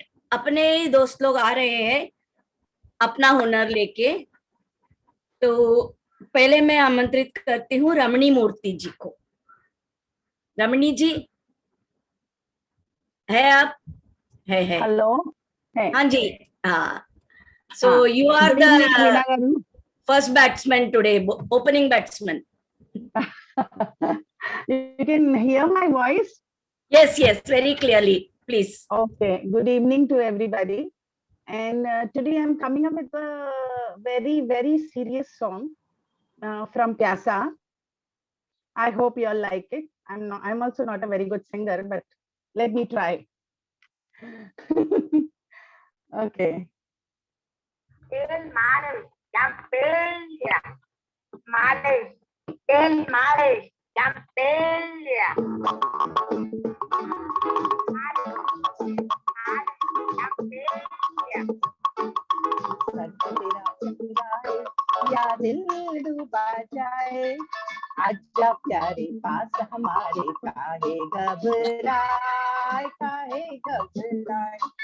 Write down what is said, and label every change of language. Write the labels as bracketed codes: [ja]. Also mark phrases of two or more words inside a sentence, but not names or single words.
[hi] अपने ही दोस्त लोग आ रहे हैं अपना हुनर लेके। तो पहले मैं आमंत्रित करती हूँ रमणी मूर्ति जी को। रमणी जी है आप? है हेलो है। हाँ जी, हाँ। [en] So you are the first batsman today, opening batsman. You can hear my voice? Yes, yes, very clearly, please. Okay, good evening to everybody. And today I'm coming up with a very, very serious song from Pyasa. I hope you all like it. I'm also not a very good singer, but let me try. Okay. Del mare, Campeglia. Mare, del mare, Campeglia. [hi] या दिल डूबा जाए, आजा प्यारे पास हमारे, काहे घबराए, काहे घबराए।